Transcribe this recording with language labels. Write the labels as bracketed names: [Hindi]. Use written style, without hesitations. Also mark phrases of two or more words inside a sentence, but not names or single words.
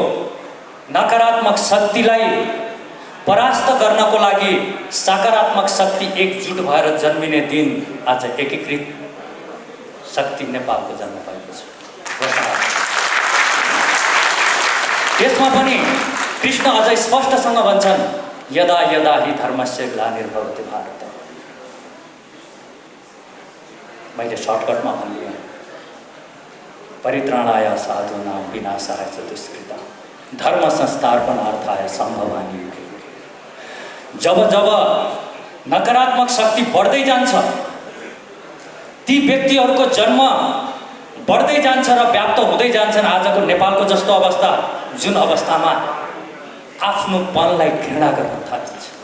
[Nepali] नकारात्मक शक्तिलाई परास्त गर्नको लागि सकारात्मक शक्ति एकजुट भएर जन्मिने दिन आज एकीकृत शक्ति नेपालको जन्म पाएको छ। त्यसमा पनि कृष्ण अझै स्पष्टसँग भन्छन्, [Sanskrit] यदा यदा हि धर्मस्य ग्लानिर्भवति भारत। [Nepali] मैले सर्टकटमा भनिदिएँ, [Sanskrit] परित्राणाय साधूनां विनाशाय च दुष्कृतां धर्म संस्थापनार्थाय सम्भवानि युगे युगे। [Nepali] जब जब नकारात्मक शक्ति बढ्दै जान्छ, ती व्यक्तिहरूको जन्म बढ्दै जान्छ र व्याप्त हुँदै जान्छन्। आजको नेपालको जस्तो अवस्था, जुन अवस्थामा आफ्नो पनलाई घृणा गर्न थालिन्छ।